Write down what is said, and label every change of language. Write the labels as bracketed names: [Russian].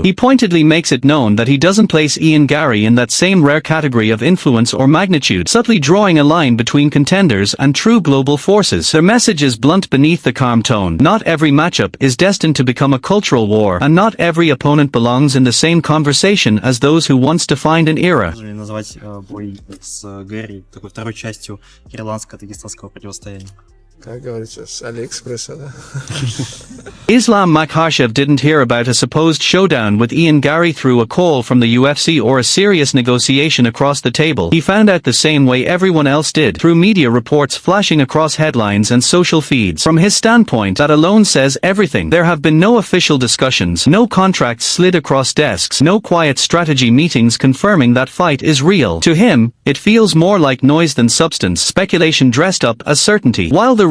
[English] He pointedly makes it known that he doesn't place Garry in that same rare category of influence or magnitude, subtly drawing a line between contenders and true global forces. Their message is blunt beneath the calm tone. Not every matchup is destined to become a cultural war, and not every opponent belongs in the same conversation as those who once defined an era. [Russian] Назвать бой с Гарри такой второй частью ирландско-дагестанского противостояния. Как говорится, с Алиэкспресса, да? [English] Islam Makhachev didn't hear about a supposed showdown with Garry through a call from the UFC or a serious negotiation across the table. He found out the same way everyone else did, through media reports flashing across headlines and social feeds. From his standpoint, that alone says everything. There have been no official discussions, no contracts slid across desks, no quiet strategy meetings confirming that fight is real. To him, it feels more like noise than substance, speculation dressed up as certainty. While the